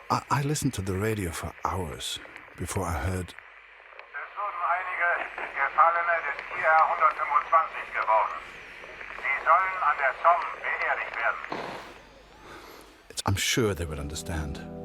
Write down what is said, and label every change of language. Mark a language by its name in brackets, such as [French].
[English] I listened to the radio for hours before I heard. [German] Es wurden einige Gefallene des IR 125 geborgen. Sie sollen an der Somme beerdigt werden. [English] I'm sure they would understand.